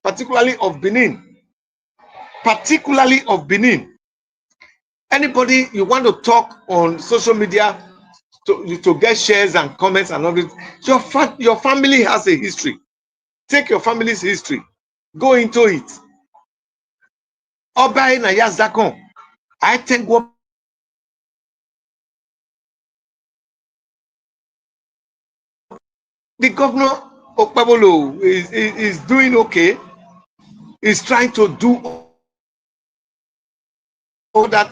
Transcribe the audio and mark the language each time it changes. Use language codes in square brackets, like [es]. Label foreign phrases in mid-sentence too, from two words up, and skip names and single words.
[en] Anybody you want to talk on social media to get shares and comments and all this, your family has a history. Take your family's history, go into it. Oba na Yazakon, I think what the governor Okpebholo is doing okay. Is trying to do all that.